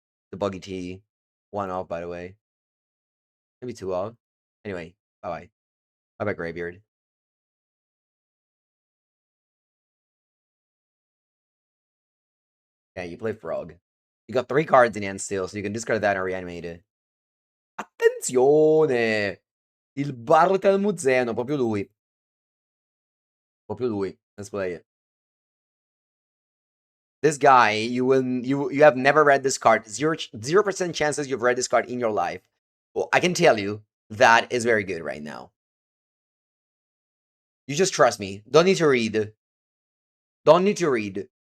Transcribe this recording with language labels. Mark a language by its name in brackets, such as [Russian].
[English] The Buggy T. 1 off, by the way. Maybe 2 off. Anyway, bye-bye. Bye-bye, Graveyard. Yeah, you play Frog. You got 3 cards in hand still, so you can discard that and reanimate it. [Italian] Attenzione! Il Bartel Muzzeno, proprio lui. Proprio lui. [English] Let's play it. This guy, you have never read this card. 0% chances you've read this card in your life. Well, I can tell you that is very good right now. You just trust me. Don't need to read. Don't need to read.